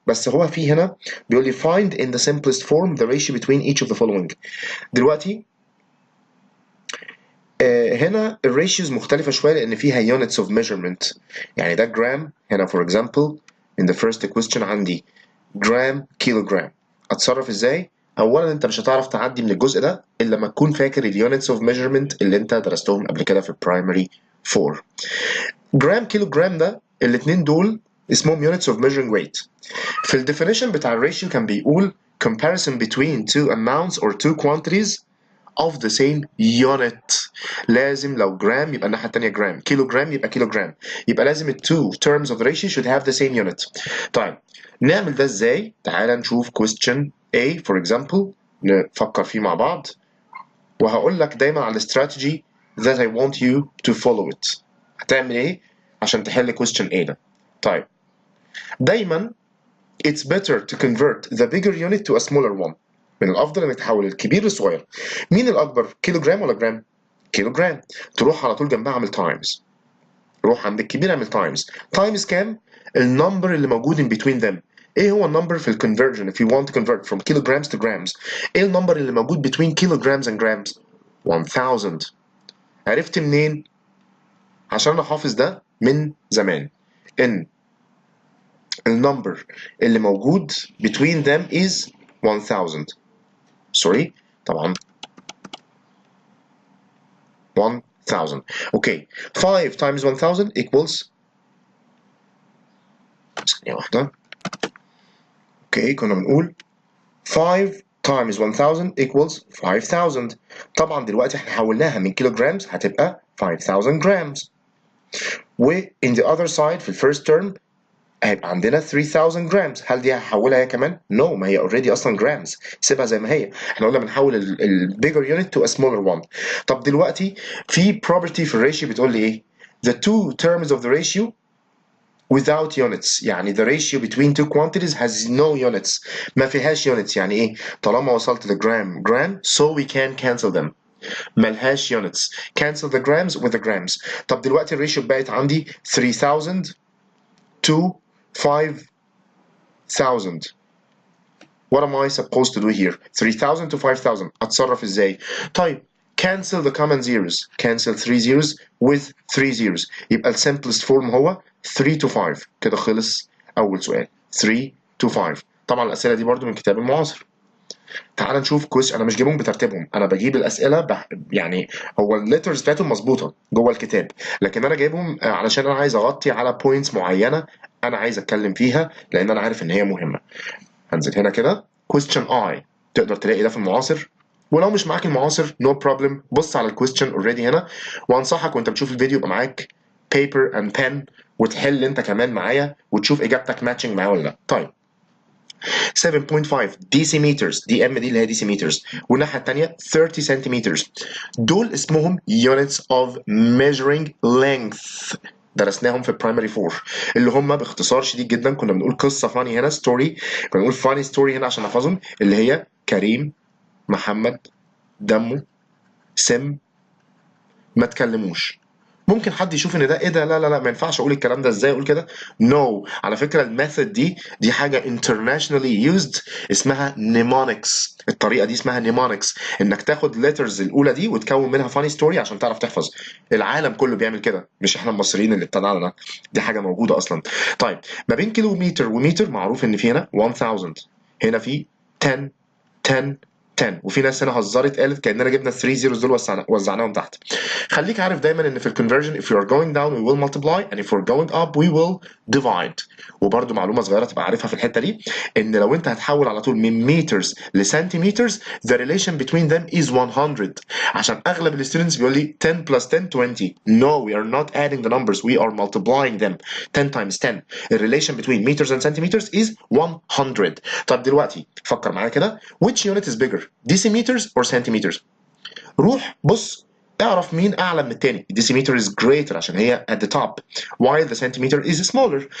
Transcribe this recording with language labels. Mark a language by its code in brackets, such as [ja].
[ar] بس هو في هنا بيقول لي [en] find in the simplest form the ratio between each of the following. [ar] دلوقتي هنا الريشيوز مختلفة شوية لأن فيها [en] units of measurement. [ar] يعني ده جرام هنا [en] for example in the first question [ar] عندي جرام كيلوجرام. أتصرف إزاي؟ أولا أنت مش هتعرف تعدي من الجزء ده إلا لما تكون فاكر اليونتس [en] of measurement [ar] اللي أنت درستهم قبل كده في primary 4. جرام كيلوجرام ده الاتنين دول اسمهم [en] units of measuring weight. [ar] في الديفينيشن بتاع الريشيو كان بيقول [en] comparison between two amounts or two quantities of the same unit. [ar] لازم لو جرام يبقى الناحية التانية جرام، كيلو جرام يبقى كيلو جرام، يبقى لازم ال [en] two terms of the ratio should have the same unit. [ar] طيب نعمل ده ازاي؟ تعال نشوف [en] question A for example [ar] نفكر فيه مع بعض، وهقول لك دايما على الاستراتيجي [en] that I want you to follow it. [ar] هتعمل ايه عشان تحل [en] question A [ar] ده؟ طيب دايما [en] it's better to convert the bigger unit to a smaller one. [ar] من الافضل انك تحول الكبير للصغير. مين الاكبر؟ كيلو جرام ولا جرام؟ كيلو جرام. تروح على طول جنبها اعمل تايمز. روح عند الكبير اعمل تايمز. تايمز كام؟ النمبر اللي موجود [en] in between them. [ar] ايه هو النمبر في الكونفرجن [en] if you want to convert from kilograms to grams؟ [ar] ايه النمبر اللي موجود [en] between kilograms and grams؟ 1000. [ar] عرفت منين؟ عشان انا حافظ ده من زمان ان النمبر اللي موجود [en] between them is 1000. [ar] سوري طبعا 1000. [en] okay 5 times 1000 equals [ar] ثانية واحدة. اوكي كنا بنقول [en] 5 times 1000 equals 5000. [ar] طبعا دلوقتي احنا حولناها من كيلو جرامز هتبقى 5000 grams. و [en] in the other side [ar] في الفيرست term هيبقى عندنا 3000 جرامز. هل دي هحولها هي كمان؟ نو ما هي اوريدي اصلا جرامز، سيبها زي ما هي. احنا قلنا بنحول البيجر يونت تو ا سمولر one. طب دلوقتي في property في الريشيو بتقول لي ايه؟ [en] the two terms of the ratio without units. يعني the ratio between two quantities has no units. [ar] ما فيهاش units. يعني ايه؟ طالما وصلت لجرام جرام [en] so we can cancel them. [ar] ملهاش units. [en] cancel the grams with the grams. [ar] طب دلوقتي الريشيو بقت عندي 3000 to 5000. [en] What am I supposed to do here? 3000 to 5000. [ar] أتصرف إزاي؟ طيب [en] cancel the common zeros. cancel 3 zeros with 3 zeros. [ar] يبقى ال simplest form هو 3 to 5. كده خلص أول سؤال. 3 to 5. طبعا الأسئلة دي برضو من كتاب المعاصر. تعال نشوف انا مش جايبهم بترتيبهم، انا بجيب الاسئله يعني هو الليترز بتاعتهم مظبوطه جوه الكتاب، لكن انا جايبهم علشان انا عايز اغطي على بوينتس معينه انا عايز اتكلم فيها لان انا عارف ان هي مهمه. هنزل هنا كده question I. تقدر تلاقي ده في المعاصر، ولو مش معاك المعاصر no problem بص على الكويستشن اوريدي هنا، وانصحك وانت بتشوف الفيديو يبقى معاك [en] paper and pen [ar] وتحل انت كمان معايا وتشوف اجابتك ماتشنج معايا ولا لا. طيب 7.5 decimeters. دي ام دي اللي هي decimeters، والناحيه الثانيه 30 centimeters. دول اسمهم [en] units of measuring length. [ar] درسناهم في برايمري 4 اللي هم باختصار شديد جدا كنا بنقول قصه فاني هنا ستوري، كنا بنقول فاني ستوري هنا عشان نحفظهم، اللي هي كريم محمد دمه سم ما تكلموش. ممكن حد يشوف ان ده ايه ده، لا لا لا ما ينفعش اقول الكلام ده، ازاي اقول كده؟ نو على فكره الميثود دي حاجه [en] internationally used [ar] اسمها mnemonics. الطريقه دي اسمها mnemonics، انك تاخد letters الاولى دي وتكون منها funny story عشان تعرف تحفظ. العالم كله بيعمل كده، مش احنا المصريين اللي ابتدعنا، دي حاجه موجوده اصلا. طيب ما بين كيلومتر ومتر معروف ان في هنا 1000، هنا في 10 10. وفي ناس هنا هزرت قالت كاننا جبنا 3 zeros دول وزعناهم تحت. خليك عارف دايما ان في الكونفرجن [en] if we are going down we will multiply and if we're going up we will divide. [ar] وبرده معلومه صغيره تبقى عارفها في الحته دي ان لو انت هتحول على طول من meters لسنتيمترز [en] the relation between them is 100. [ar] عشان اغلب الستودنتس بيقول لي [en] 10 plus 10 20. No, we are not adding the numbers, we are multiplying them. 10 times 10. The relation between meters and centimeters is 100. [ar] طب دلوقتي فكر معايا كده [en] which unit is bigger decimeters or centimeters؟ [ar] روح بص اعرف مين اعلى من التاني. [en] الديسيمتر is greater [ar] عشان هي [en] at the top while the centimeter is smaller.